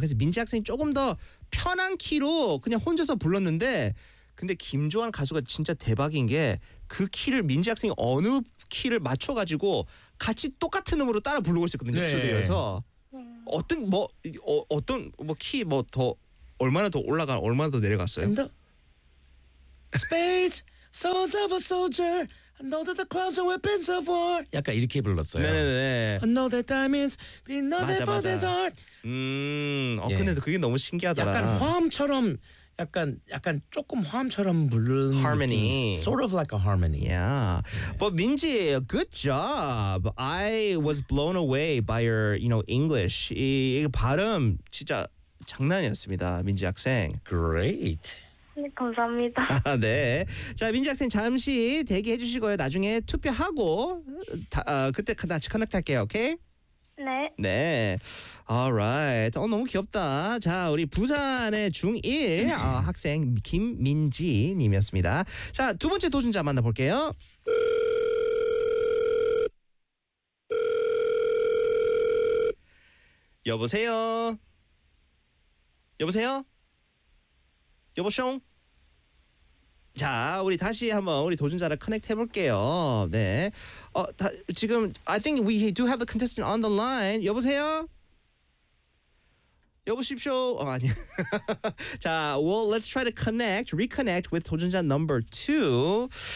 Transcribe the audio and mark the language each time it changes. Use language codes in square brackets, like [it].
[ko] 그래서 민지 학생이 조금 더 편한 키로 그냥 혼자서 불렀는데 근데 김조한 가수가 진짜 대박인 게 그 키를 민지 학생이 어느 키를 맞춰가지고 같이 똑같은 음으로 따라 부르고 있었거든요. 스튜디오에서. 어떤 뭐 어떤 뭐 키 뭐 더 얼마나 더 올라가 얼마나 더 내려갔어요? [en] And the space souls of a soldier know that the clouds are weapons of war. [ko] 약간 이렇게 불렀어요. 네네네. [en] Know that diamonds be no for the dark. [ko] 근데 그게 너무 신기하더라. 약간 화음처럼 약간 조금 화음처럼 부르는 [en] harmony. Sort of like a harmony. Yeah. But Minji, good job. I was blown away by your, you know, English. [ko] 이 발음 진짜 장난이었습니다. 민지 학생. [en] Great. [ko] 감사합니다. 네. 자, 민지 학생 잠시 대기해 주시고요. 나중에 투표하고 그때 같이 커넥트할게요. 오케이? 네. 네. Alright. 너무 귀엽다. 자, 우리 부산의 중1 학생 김민지님이었습니다. 자, 두 번째 도전자 만나볼게요. 여보세요? 여보세요? 여보숑? 자, 우리 다시 한번 우리 도전자를 커넥트 해볼게요. 네. [en] 지금, I think we do have the contestant on the line. [ko] 여보세요? 여보십쇼? 아니. [en] 자, well, let's try to reconnect with 도전자 number two.